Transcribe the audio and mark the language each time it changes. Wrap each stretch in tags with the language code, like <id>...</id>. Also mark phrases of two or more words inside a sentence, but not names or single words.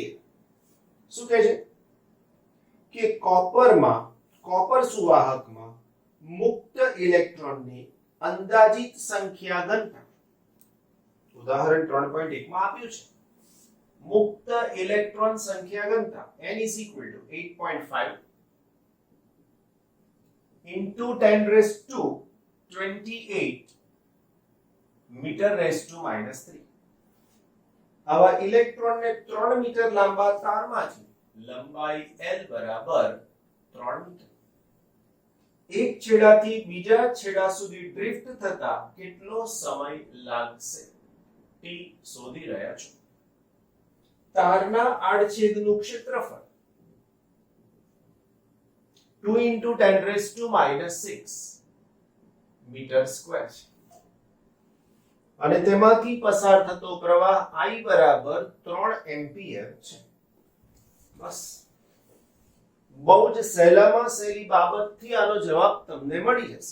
<gu>શું કહે છે કે કોપર સુવાહકમાં મુક્ત ઇલેક્ટ્રોનની અંદાજિત સંખ્યા ઘનતા ઉદાહરણ 3.1 માં આપ્યું છે. મુક્ત ઇલેક્ટ્રોન સંખ્યા ઘનતા</gu> <en>n is equal to 8.5 into 10 raised to 28 meter raised to minus 3.</en> <gu>આવા ઇલેક્ટ્રોનને 3 મીટર લાંબા તારમાંથી લંબાઈ L બરાબર 3 મીટર એક છેડાથી બીજા છેડા સુધી ડ્રિફ્ટ થતા કેટલો સમય લાગશે t શોધી રહ્યા છો. તારના આડછેદનું ક્ષેત્રફળ</gu> <en>2 into 10 raised to minus 6 meter square</en> <gu>છે અને તેમાંથી પસાર થતો પ્રવાહ I બરાબર 3 એમ્પિયર છે. બસ બહુ જ સહેલામાં સહેલી બાબતથી આનો જવાબ તમને મળી જશે.</gu>